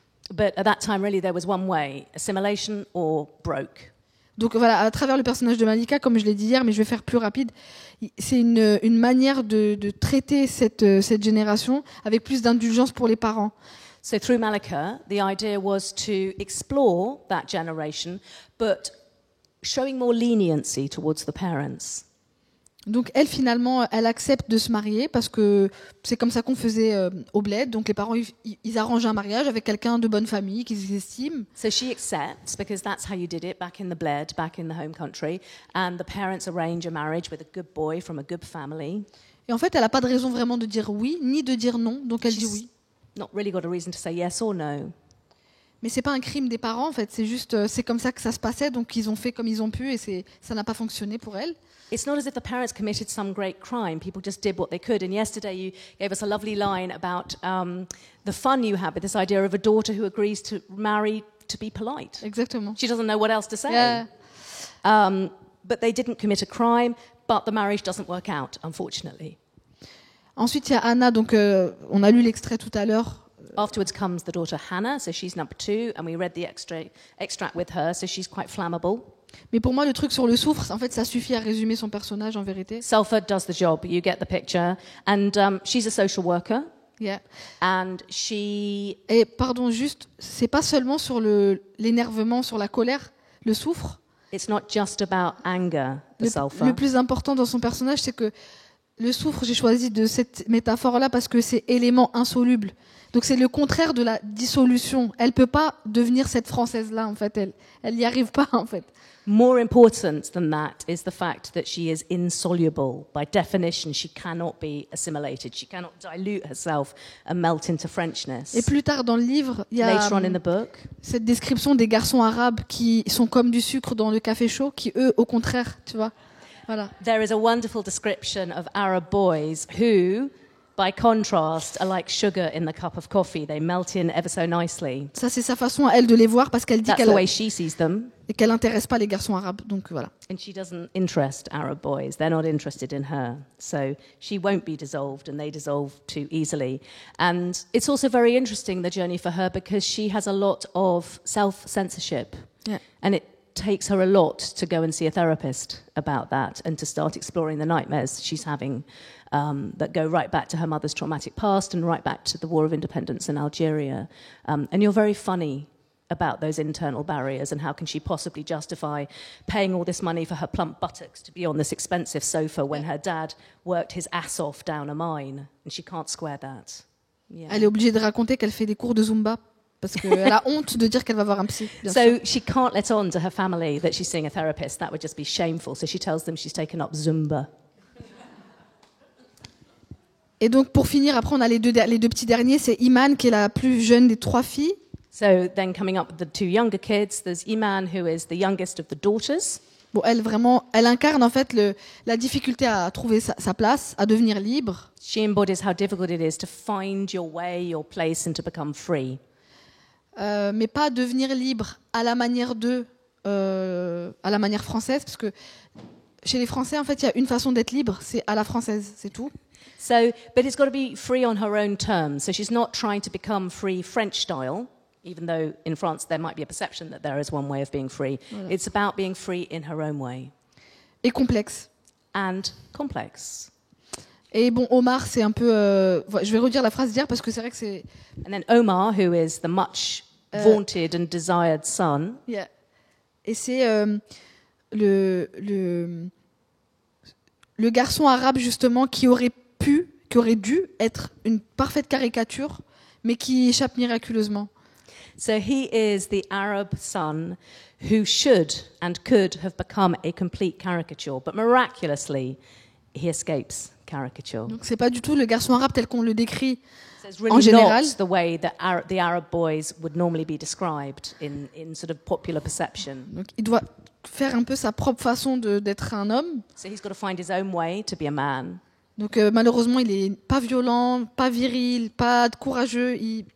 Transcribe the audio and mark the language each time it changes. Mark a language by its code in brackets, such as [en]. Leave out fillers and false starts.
[en] But at that time, really, there was one way: assimilation or broke. [fr] Donc voilà, à travers le personnage de Malika, comme je l'ai dit hier, mais je vais faire plus rapide, c'est une manière de traiter cette génération avec plus d'indulgence pour les parents. [en] So through Malika, the idea was to explore that generation, but showing more leniency towards the parents. [fr] Donc elle, finalement, elle accepte de se marier parce que c'est comme ça qu'on faisait au bled. Donc les parents, ils arrangent un mariage avec quelqu'un de bonne famille qu'ils estiment. [en] So she accepts because that's how you did it back in the bled, back in the home country. And the parents arrange a marriage with a good boy from a good family. [fr] Et en fait, elle n'a pas de raison vraiment de dire oui, ni de dire non. Donc elle dit oui. [en] Not really got a reason to say yes or no. [fr] Mais c'est pas un crime des parents, en fait. C'est juste, c'est comme ça que ça se passait. Donc ils ont fait comme ils ont pu et ça n'a pas fonctionné pour elle. [en] It's not as if the parents committed some great crime. People just did what they could. And yesterday you gave us a lovely line about the fun you had with this idea of a daughter who agrees to marry to be polite. [fr] Exactement. [en] She doesn't know what else to say. Yeah. But they didn't commit a crime, but the marriage doesn't work out, unfortunately. [fr] Ensuite, il y a Anna. Donc, on a lu l'extrait tout à l'heure. [en] Afterwards comes the daughter Hannah, so she's number 2, and we read the extract with her, so she's quite flammable. [fr] Mais pour moi, le truc sur le soufre, en fait, ça suffit à résumer son personnage en vérité. [en] Sulfur does the job. You get the picture. And she's a social worker. Yeah. And she... [fr] Et pardon, juste, c'est pas seulement sur l'énervement, sur la colère. le souffre. [en] It's not just about anger, the sulfur. [fr] Le plus important dans son personnage, c'est que le soufre, j'ai choisi de cette métaphore-là parce que c'est élément insoluble. Donc c'est le contraire de la dissolution. Elle peut pas devenir cette Française-là, en fait. Elle n'y arrive pas, en fait. [en] More important than that is the fact that she is insoluble. By definition, she cannot be assimilated. She cannot dilute herself and melt into Frenchness. [fr] Et plus tard dans le livre, il y a [en] Later on in the book, [fr] cette description des garçons arabes qui sont comme du sucre dans le café chaud, qui eux, au contraire, tu vois. Voilà. [en] there is a wonderful description of Arab boys who, by contrast, are like sugar in the cup of coffee. They melt in ever so nicely. [fr] Ça, c'est sa façon à elle de les voir parce qu'elle dit [en] That's the way she sees them. [fr] qu'elle n'intéresse pas les garçons arabes. Donc voilà. [en] And she doesn't interest Arab boys. They're not interested in her. So she won't be dissolved, and they dissolve too easily. And it's also very interesting, the journey for her, because she has a lot of self-censorship. Yeah. And it takes her a lot to go and see a therapist about that and to start exploring the nightmares she's having that go right back to her mother's traumatic past and right back to the War of Independence in Algeria. And you're very funny about those internal barriers and how can she possibly justify paying all this money for her plump buttocks to be on this expensive sofa when her dad worked his ass off down a mine, and she can't square that. Yeah. [fr] Elle est obligée de raconter qu'elle fait des cours de Zumba parce qu'elle a honte de dire qu'elle va voir un psy. Bien [en] So [fr] sûr. [en] she can't let on to her family that she's seeing a therapist. That would just be shameful. So she tells them she's taken up Zumba. [fr] Et donc pour finir, après on a les deux petits derniers, c'est Iman qui est la plus jeune des trois filles. [en] So then coming up with the two younger kids, there's Iman, who is the youngest of the daughters. [fr] Bon, elle incarne en fait la difficulté à trouver sa place, à devenir libre. [en] She embodies how difficult it is to find your way, your place, and to become free. [fr] Mais pas devenir libre à la manière à la manière française, parce que chez les Français, en fait, il y a une façon d'être libre, c'est à la française, c'est tout. [en] So, but it's got to be free on her own terms. So she's not trying to become free French style, even though in France there might be a perception that there is one way of being free. [fr] Voilà. [en] It's about being free in her own way. [fr] Et complexe. [en] And complex. [fr] Et bon, Omar, c'est un peu... je vais redire la phrase d'hier parce que c'est vrai que c'est... [en] And then Omar, who is the much vaunted and desired son. Yeah. [fr] Et c'est le garçon arabe, justement, qui aurait dû être une parfaite caricature, mais qui échappe miraculeusement. [en] So he is the Arab son who should and could have become a complete caricature, but miraculously he escapes caricature. [fr] Donc c'est pas du tout le garçon arabe tel qu'on le décrit [en] So it's [fr] en [en] really [fr] général. [en] not the way that the Arab boys would normally be described in sort of popular perception. [fr] Donc il doit faire un peu sa propre façon d'être un homme. [en] So he's got to find his own way to be a man. [fr] Donc malheureusement, il est pas violent, pas viril, pas courageux, il est